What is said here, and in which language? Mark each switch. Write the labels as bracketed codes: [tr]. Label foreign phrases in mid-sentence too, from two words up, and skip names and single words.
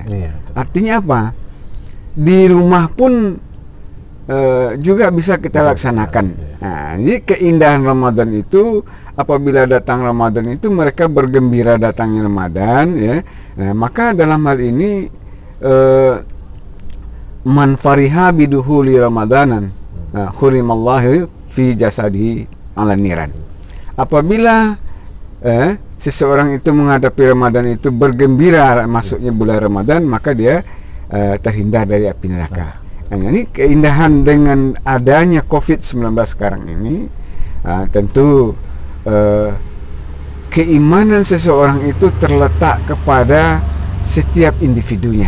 [id] Artinya apa? Di rumah pun juga bisa kita laksanakan. Nah, jadi keindahan Ramadan itu, apabila datang Ramadan itu mereka bergembira datangnya Ramadan, ya. Nah, maka dalam hal ini [ar] من فرح بدخول رمضان حرم الله في جسده على النيران. [id] Apabila seseorang itu menghadapi Ramadan itu bergembira masuknya bulan Ramadan, maka dia terhindar dari api neraka. Nah, ini keindahan dengan adanya COVID-19 sekarang ini, tentu keimanan seseorang itu terletak kepada setiap individunya.